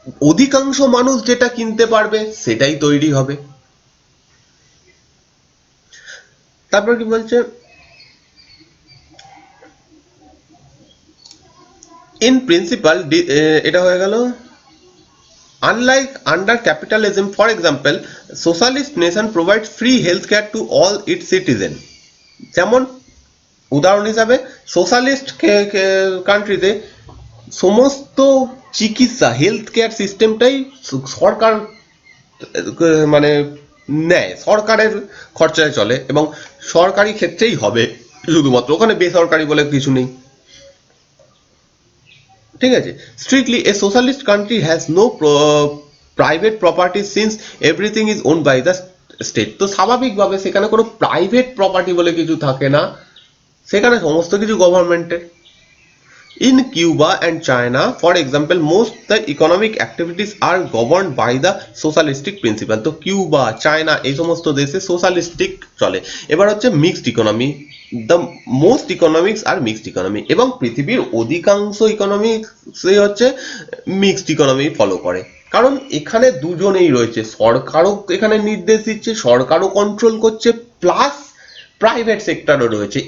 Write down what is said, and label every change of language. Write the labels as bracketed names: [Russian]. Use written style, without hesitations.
[Bangla] অধিকাংশ মানুষ যেটা কিনতে পারবে সেটাই তৈরি হবে। তারপর কি বলছে, [English] in principle, [Bangla] এটা হয়ে গেল। [English] Unlike under capitalism, for example, socialist nation provides free healthcare to all its citizens. [Bangla] যেমন উদাহরণ হিসাবে, সোশ্যালিস্ট কান্ট্রিতে সমস্ত চিকিৎসা, হেলথ কেয়ার সিস্টেমটাই সরকার মানে নেয়, সরকারের খরচায় চলে এবং সরকারি ক্ষেত্রেই হবে শুধুমাত্র, ওখানে বেসরকারি বলে কিছু নেই। ঠিক আছে, [English] Strictly a socialist country has no private property since everything is owned by the state. [Bangla] তো স্বাভাবিকভাবে সেখানে কোনো প্রাইভেট প্রপার্টি বলে কিছু থাকে না, সেখানে সমস্ত কিছু গভর্নমেন্টের। [English] In Cuba and China, for example, most the economic activities are governed by the socialistic principle. [Bangla] তো কিউবা, চায়না, এই সমস্ত দেশে সোশ্যালিস্টিক চলে। এবার হচ্ছে mixed economy. [English] the most economics are mixed economy, [Bangla] এবং পৃথিবীর অধিকাংশ ইকোনমিক্সই হচ্ছে মিক্সড ইকোনমি ফলো করে, কারণ এখানে দুজনেই রয়েছে, সরকারও এখানে নির্দেশ দিচ্ছে, সরকারও কন্ট্রোল করছে, প্লাস প্রাইভেট সেক্টরও রয়েছে।